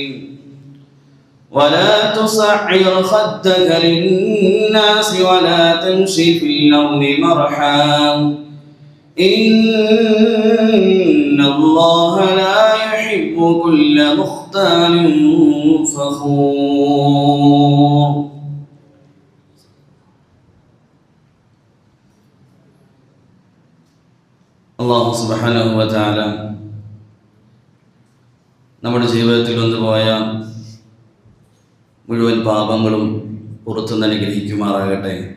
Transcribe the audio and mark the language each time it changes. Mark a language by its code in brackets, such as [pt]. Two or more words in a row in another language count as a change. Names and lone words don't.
[ar] ولا تصعر خدك للناس ولا تمشي في الأرض مرحا إن الله لا يحب كل مختال فخور. الله سبحانه وتعالى [ml] നമ്മുടെ ജീവിതത്തിൽ വന്നുപോയ മുഴുവൻ പാപങ്ങളും പുറത്തുനിന്ന് അനുഗ്രഹിക്കുമാറാകട്ടെ.